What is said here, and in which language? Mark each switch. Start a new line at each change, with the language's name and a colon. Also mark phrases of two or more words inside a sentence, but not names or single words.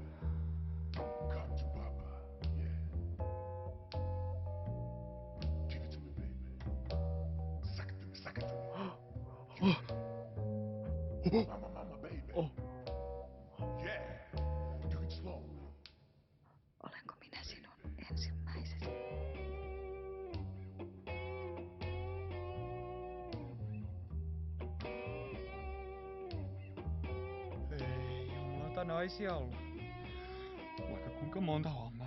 English: Come to Papa. Yeah. Give it to me, baby. Suck it to me, suck it to me. Mama, baby. Yeah. Do it slowly.
Finnish: Olenko minä sinun ensimmäisesi? Ei jumalata naisia ollut. Vaikka kuinka monta hommaa.